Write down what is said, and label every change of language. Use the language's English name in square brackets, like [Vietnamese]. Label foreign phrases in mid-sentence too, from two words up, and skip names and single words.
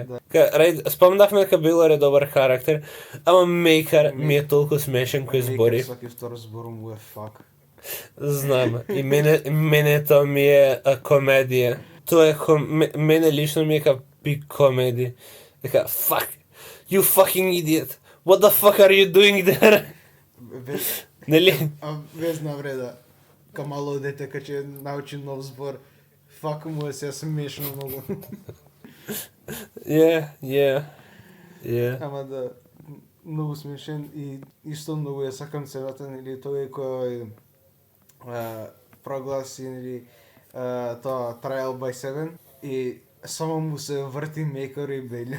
[Macedonian] Спомнавме дека Бейлор е добар характер, ама Мејкар ми е толку смешен кој збори. Мејкар сваки втор збор му е фак. Знам, и мене тоа ми е комедија. Тоа е мене лично ми е ка [English] peak comedy. [Macedonian] Дека, [English] fuck, you fucking idiot. What the fuck are you doing there? [Macedonian] Нели? Без навреда. Ка мало дете, ка ќе научи нов збор. Фак му е се смешно многу. Ама да, многу смешен и исто многу ја сакам сцената, нели, тој кој прогласи, нели, тоа Trial by 7 и само му се врти Мејкар и Бейлор.